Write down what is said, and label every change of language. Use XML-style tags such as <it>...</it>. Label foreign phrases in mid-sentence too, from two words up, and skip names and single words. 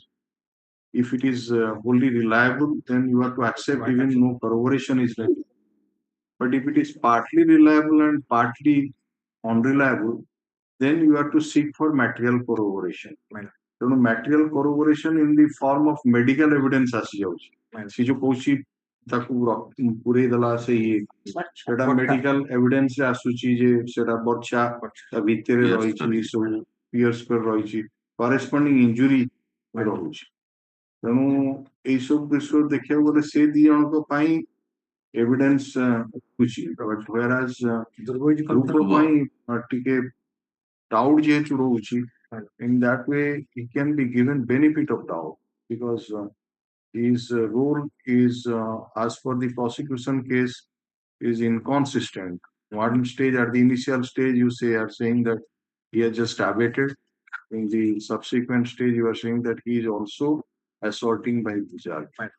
<en>If it is wholly reliable, then you have to accept even no corroboration is required. But if it is partly reliable and partly unreliable, then you have to seek for material corroboration. ତେଣୁ material corroboration in the form of medical evidence ଆସିଯାଉଛି।</en> <or>ସେ ଯୋଉ କହୁଛି ତାକୁ ପୁରେଇ ଦେଲା ସେଟା</or> <en>medical evidence</en> <or>ରେ ଆସୁଛି ଯେ ସେଟା ବର୍ଚ୍ଛା ତା ଭିତରେ ରହିଛି, ସବୁ ପିୟର୍ସ କରି ରହିଛି,</or> <en>corresponding injury ରହୁଛି।</en> <or>ତେଣୁ ଏଇ ସବୁ ବିଷୟ ଦେଖିବାକୁ ଗଲେ ସେ 2 ଜଣଙ୍କ ପାଇଁ ଏଭିଡେନ୍ସ ରହୁଛି, whereas ଧ୍ରୁବ ପାଇଁ ଟିକେ doubt ଯେହେତୁ ରହୁଛି,</or> <en>in that way he can be given benefit of doubt because his role is as per the prosecution case is inconsistent. One stage, at the initial stage, you are saying that he has just abated. In the subsequent stage, you are saying that he is also assaulting by discharge.</en>